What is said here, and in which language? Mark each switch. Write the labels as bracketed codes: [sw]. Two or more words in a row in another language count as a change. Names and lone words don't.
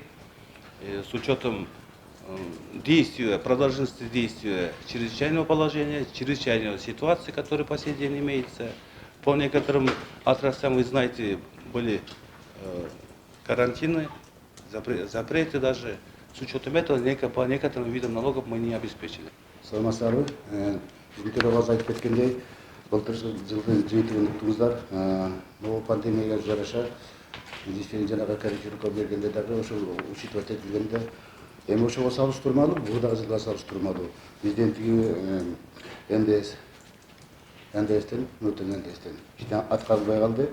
[ru] С учетом действия, продолжительности действия чрезвычайного положения, чрезвычайной ситуации, которая по сей день имеется. По некоторым отраслям, вы знаете, были карантины, запреты даже. С учетом этого по некоторым видам налогов мы не обеспечили. [ky] Саламатсыздарбы. Биздин төрағасы айтып кеткендей, былтыр жылдың жыйынтыгын уктуңуздар. Бул пандемияга жараша действительно жанагы корректировка бергенде дагы ошо учитывать этилгенде эми ошого салыштырмалуу, бугудагы жылга салыштырмалуу. Бизден тиги НДСтен, внутренний НДСтен аткарылбай калды.